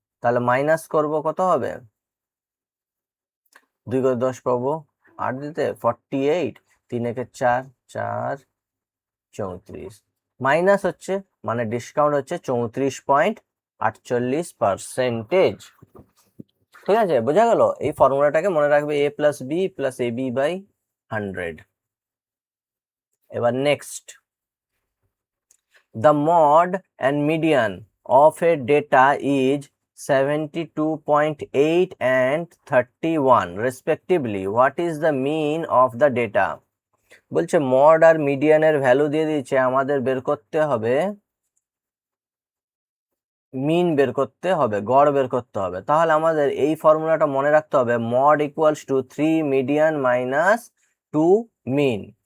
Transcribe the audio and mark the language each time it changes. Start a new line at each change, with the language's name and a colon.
Bangla: তাহলে মাইনাস করব কত হবে, 2 করে 10 পাবো, 8 দিতে 48, 3 একে 4, 4 34 মাইনাস হচ্ছে মানে ডিসকাউন্ট হচ্ছে 34.48%। ঠিক আছে, বোঝা গেল। এই ফর্মুলাটাকে মনে রাখবে, a plus B plus A B by 100। এবার
English: Next, the mod and median of a data is 72.8 and 31 respectively. What is the mean of the data?
Bangla: বলছে মড আর মিডিয়ানের ভ্যালু দিয়ে দিয়েছে, আমাদের বের করতে হবে মিন, বের করতে হবে গড় বের করতে হবে। তাহলে আমাদের এই ফর্মুলাটা মনে রাখতে হবে, mod equals to 3 median minus 2 mean.